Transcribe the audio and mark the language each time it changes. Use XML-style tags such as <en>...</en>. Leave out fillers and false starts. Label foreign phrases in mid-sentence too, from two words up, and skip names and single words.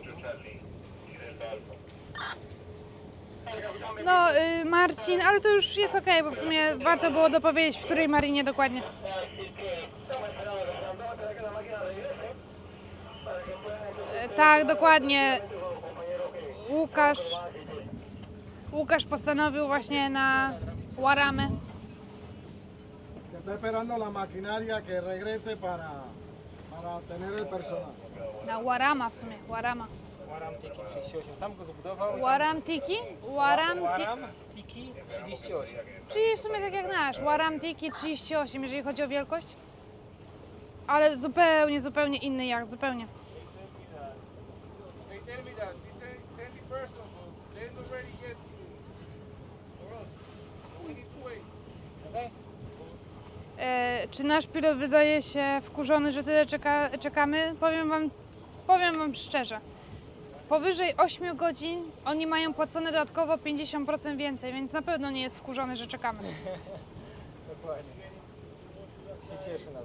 <pl>No, Marcin, ale to już jest okej, bo w sumie warto było dopowiedzieć, w której marinie dokładnie. Tak, dokładnie. Łukasz postanowił właśnie na Guaramę.</pl> <es>Está esperando la maquinaria que regrese para tener el personal.</es> <pl>Na Guarama w sumie, Guarama. Waram Tiki 38, sam go zbudował. Waram Tiki? Waram Tiki 38. Czyli w sumie tak jak nasz, Waram Tiki 38, jeżeli chodzi o wielkość. Ale zupełnie inny jacht, zupełnie.</pl> <en>They tell me that this send the person, but they're not ready yet for us. We need to wait. Okay?</en> <pl>Czy nasz pilot wydaje się wkurzony, że tyle czekamy? Powiem wam szczerze. Powyżej 8 godzin oni mają płacone dodatkowo 50% więcej, więc na pewno nie jest wkurzony, że czekamy. Dokładnie. Się cieszy nawet.</pl>